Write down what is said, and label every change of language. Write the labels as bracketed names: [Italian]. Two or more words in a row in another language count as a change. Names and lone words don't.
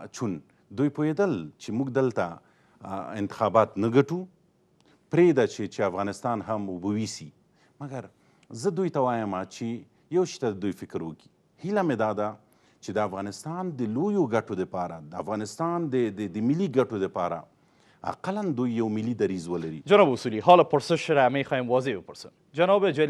[Pashto] چون دوی پوهېدل چې موږ دلته انتخابات نه ګټو، پرېږده چې افغانستان هم اوبه ویسي. مګر زه دوی ته وایم چې یو شي ته دوی فکر وکړي. هیله مې دا ده چې د افغانستان د لویو ګټو دپاره، د افغانستان د ملي ګټو دپاره اقلا دوی یو ملي دریځ ولري. [Persian] جناب اصولی حالا پرسش را میخوایم واضح بپرسیم. جناب جلی